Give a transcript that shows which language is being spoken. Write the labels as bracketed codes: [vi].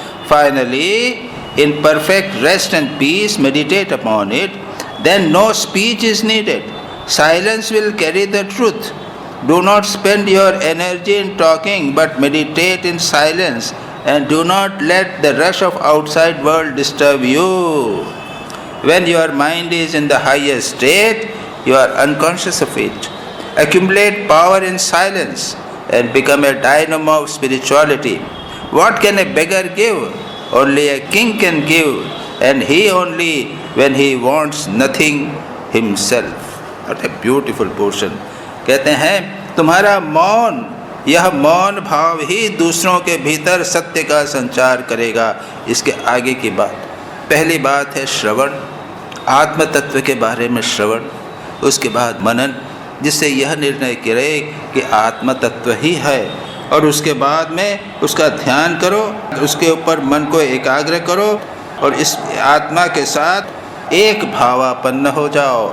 [en] Finally in perfect rest and peace meditate upon it, then no speech is needed, silence will carry the truth. Do not spend your energy in talking but meditate in silence and do not let the rush of outside world disturb you. When your mind is in the highest state, you are unconscious of it. Accumulate power in silence and become a dynamo of spirituality. What can a beggar give? Only a king can give, and he only when he wants nothing himself. What a beautiful portion. [hi] कहते हैं तुम्हारा मौन, यह मौन भाव ही दूसरों के भीतर सत्य का संचार करेगा। इसके आगे की बात, पहली बात है श्रवण, आत्म तत्व के बारे में श्रवण। उसके बाद मनन, जिससे यह निर्णय करे कि आत्म तत्व ही है, और उसके बाद में उसका ध्यान करो, उसके ऊपर मन को एकाग्र करो और इस आत्मा के साथ एक भावापन्न हो जाओ।